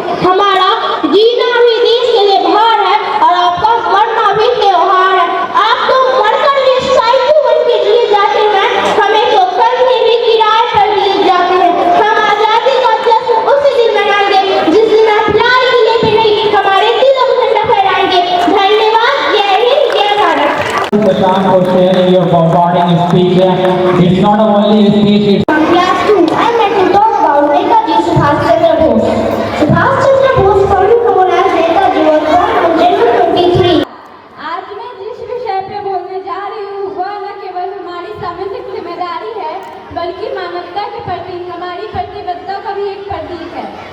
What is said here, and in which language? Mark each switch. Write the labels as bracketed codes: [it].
[hi] हमारा जीना भी देश के लिए भार है और आपका मरना भी त्योहार है। आप तो मरकर निस्सायु बन के जिए जाते हैं, हमें तो करने भी किराए पर लिए जाते हैं। हम आजादी का जश्न उसी दिन मनाएंगे जिस दिन आप लाल किले पे नहीं, हमारे दिलों में झंडा फहराएंगे। धन्यवाद, जय हिंद, जय Bharat. [en] Prashant for sharing your bombarding speech. It's not only a speech, it's Class 2, I am to talk about Netaji Subhash Chandra Bose. Subhash Chandra Bose, commonly known as Netaji, was born on January 23. [hi] आज मैं जिस विषय पे बोलने जा रही हूँ वह न केवल हमारी सामाजिक जिम्मेदारी है बल्कि मानवता के प्रति हमारी प्रतिबद्धता का भी एक प्रतीक है।